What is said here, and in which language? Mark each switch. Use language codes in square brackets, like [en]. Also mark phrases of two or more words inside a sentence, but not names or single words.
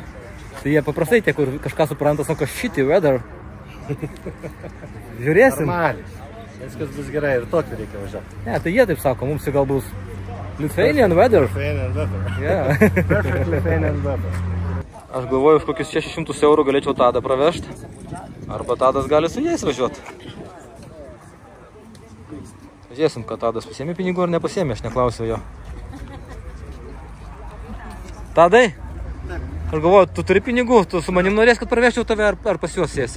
[lt] Tai jie paprastai tie, kur kažką supranta, sako [en] shitty weather. [lt] Žiūrėsim. Normaliai. Viskas bus gerai ir tokį reikia važiuoti. Ne, tai jie taip sako, mums gal bus [en] Lithuanian weather. Lithuanian weather. Yeah. Perfect Lithuanian weather. [lt] Aš galvoju, už kokius 600 eurų galėčiau Tadą pravežti. Arba Tadas gali su jais važiuoti. Žiūrėsim, kad Tadas pasiėmė pinigų ar nepasiėmė, aš neklausiau jo. Tadai? Aš galvoju, tu turi pinigų, tu su manim norės, kad pravežčiau tave ar pas juos sėsi?